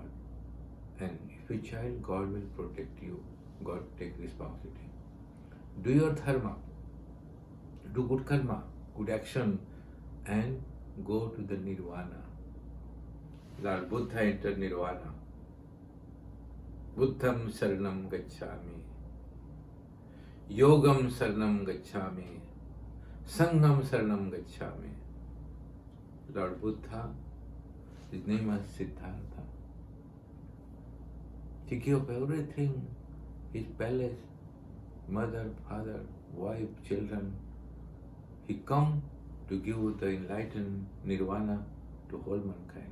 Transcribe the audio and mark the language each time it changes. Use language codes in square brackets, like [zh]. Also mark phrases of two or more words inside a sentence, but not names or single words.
[en] And if you're a child, God will protect you. God take responsibility. Do your dharma. Do good [pi] karma, good [en] action, and go to the nirvana. Lord Buddha entered nirvana. [pi] Buddham saranam gacchami. Yogam saranam gacchami. Sangham saranam gacchami. [en] Lord Buddha, his name was Siddhartha. He gave everything, his palace, mother, father, wife, children. He come to give the enlightened nirvana to whole mankind.